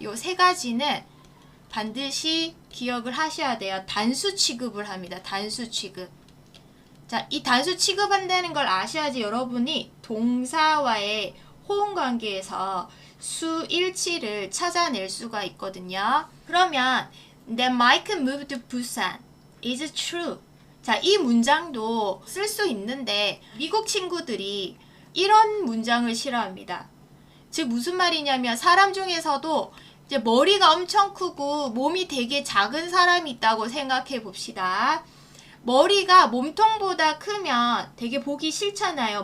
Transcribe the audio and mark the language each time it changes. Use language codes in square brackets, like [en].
[ko] 요 3가지는 반드시 기억을 하셔야 돼요. 단수 취급을 합니다. 단수 취급. 자, 이 단수 취급한다는 걸 아셔야지 여러분이 동사와의 호응 관계에서 수일치를 찾아낼 수가 있거든요. 그러면 [en] That Mike moved to Busan is true. [ko] 자, 이 문장도 쓸 수 있는데 미국 친구들이 이런 문장을 싫어합니다. 즉 무슨 말이냐면 사람 중에서도 이제 머리가 엄청 크고 몸이 되게 작은 사람이 있다고 생각해 봅시다. 머리가 몸통보다 크면 되게 보기 싫잖아요.